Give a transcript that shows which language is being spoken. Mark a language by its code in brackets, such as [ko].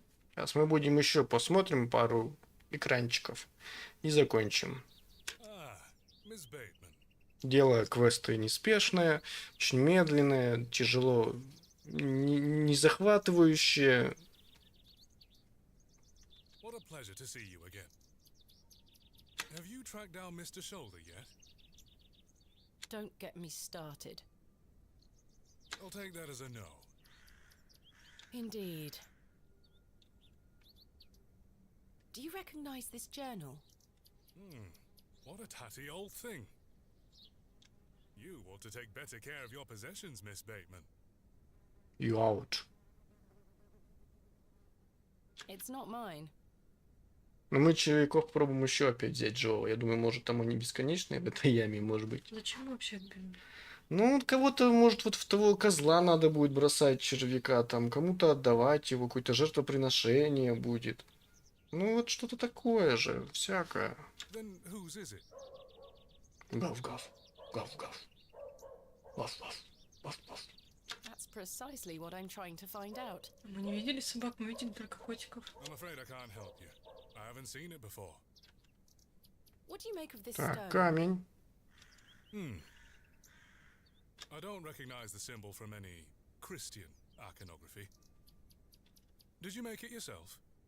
[ru] Сейчас мы будем еще посмотрим пару экранчиков и закончим. [en] Miss Bateman. Дело квесты неспешное, очень медленное, тяжело, не захватывающее. What a pleasure to see you again. Have you tracked down Mr. Shoulder yet? Don't get me started. I'll take that as a no. Indeed. Do you recognize this journal? What a tatty old thing. You ought to take better care of your possessions, Miss Bateman. You out. It's not mine. [ru] Но мы червяков пробуем еще опять взять живого. Я думаю, может, там они бесконечные в этой яме, может быть. Зачем мы вообще это берем? Ну, вот кого-то, может, вот в того козла надо будет бросать червяка, там, кому-то отдавать его, какое-то жертвоприношение будет. Ну, вот что-то такое же, всякое. [en] Then whose is it? Гав-гав, гав-гав, гав-гав, гав-гав. That's precisely what I'm trying to find out. [ru] Мы не видели собак, мы видели только котиков. [en] I'm afraid I can't help you. I haven't seen it before. What do you make of this [ru] Так, [en] stone? [ru] камень. [en] I don't recognize the symbol from any Christian iconography. Did you make it yourself?